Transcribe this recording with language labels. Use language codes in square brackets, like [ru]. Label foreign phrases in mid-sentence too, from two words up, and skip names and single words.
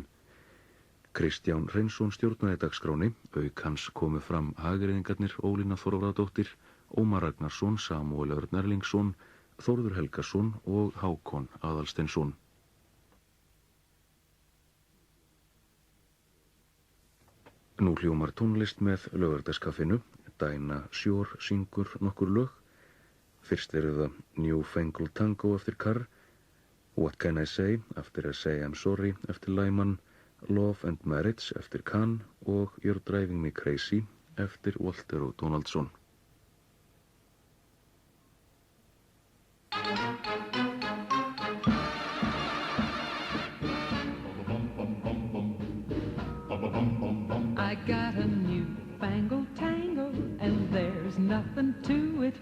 [is] Kristján Hreinsson stjórnaði dagskráni, auk hans komu fram hagyrðingarnir Ólína Þorvarðardóttir, Ómar Ragnarsson, Samúel Örn Erlingsson, Þórður Helgason og Hákon Aðalsteinsson. Nú hljómar tónlist með Laugardalskaffinu. Dæna Sjór syngur nokkur lög. Fyrst eru það New Fangled Tango eftir Carr, What Can I Say eftir Say I'm Sorry eftir Lyman, Love and Marriage eftir Kahn og You're Driving Me Crazy eftir Walter og Donaldson. [en] I got a new fangled tango, and there's nothing to it.